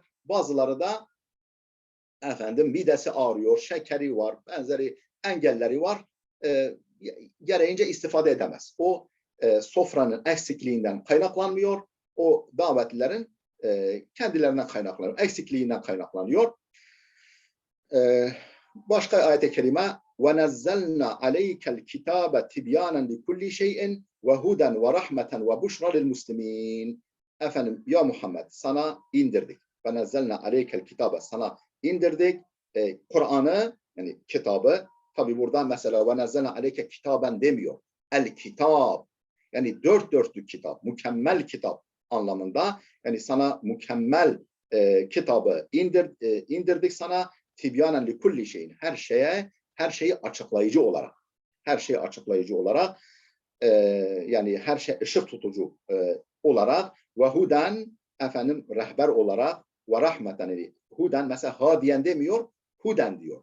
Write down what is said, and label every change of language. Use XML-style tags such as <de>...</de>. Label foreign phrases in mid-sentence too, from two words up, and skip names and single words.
<tr>Bazıları da efendim midesi ağrıyor, şekeri var, benzeri engelleri var. Gereğince istifade edemez. O sofranın eksikliğinden kaynaklanmıyor. O davetlilerin kendilerinden kaynaklanıyor. Eksikliğinden kaynaklanıyor. Başka ayet-i kerime</tr> <ar>وَنَزَّلْنَا عَلَيْكَ الْكِتَابَ تِبْيَانًا لِكُلِّ شَيْءٍ وَهُدًا وَرَحْمَةً وَبُشْرًا لِلْمُسْلِمِينَ.</ar> <tr>Efendim ya Muhammed sana indirdik.</tr> <ar>وَنَزَّلْنَا عَلَيْكَ الْكِتَابَ</ar> <tr>sana indirdik. Kur'an'ı yani kitabı tabi burada mesela</tr> <ar>وَنَزَّلْنَا عَلَيْكَ</ar> <tr>kitaben demiyor. El-kitab yani dört dörtlük kitap, mükemmel kitap anlamında. Yani sana mükemmel kitabı indirdik sana</tr> <ar>تبيانا لكل شيء</ar> <tr>her şeyi açıklayıcı olarak yani her şey ışık tutucu olarak ve huden efendim rehber olarak ve rahmeten yani huden mesela hadiyen demiyor huden diyor.</tr>